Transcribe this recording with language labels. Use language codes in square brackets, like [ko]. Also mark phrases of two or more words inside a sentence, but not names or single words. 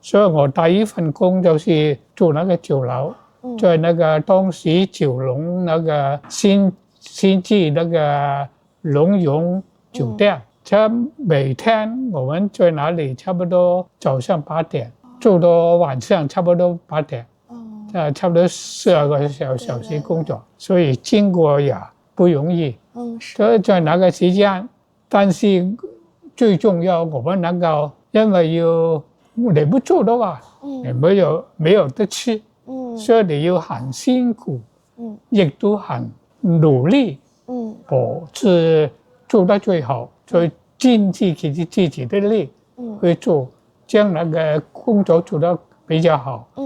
[zh] 所以我第一份工就是做那個酒樓，在那個當時九龍那個新記那個龍榮酒店，每天我們在那裡差不多早上8點做到晚上差不多8點，差不多12個小時工作，所以經過也不容易。所以在那個時間，但是最重要我們能夠，因為你不做的話，你沒有得吃，所以你要很辛苦，亦都很努力，是做得最好，最盡自己的力去做，將那個工作做得比較好。